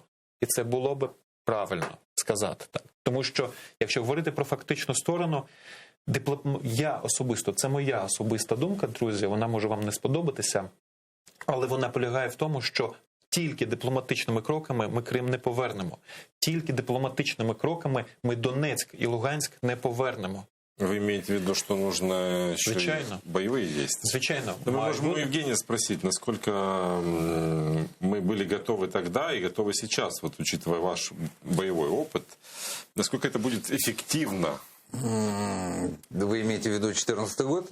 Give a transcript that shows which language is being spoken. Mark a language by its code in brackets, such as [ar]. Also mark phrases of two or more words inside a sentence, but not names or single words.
[uk] І це було би правильно сказати так. Тому що, якщо говорити про фактичну сторону, це моя особиста думка, друзі, вона може вам не сподобатися, але вона полягає в тому, що тільки дипломатичними кроками ми Крим не повернемо. Тільки дипломатичними кроками ми Донецьк і Луганськ не повернемо. [ru] Вы имеете в виду, что нужно еще [uk] Звичайно. [ru] боевые действия? [uk] Звичайно. [ru] Но мы можем у Евгения спросить, насколько мы были готовы тогда и готовы сейчас, вот учитывая ваш боевой опыт, насколько это будет эффективно? Вы имеете в виду 2014 год?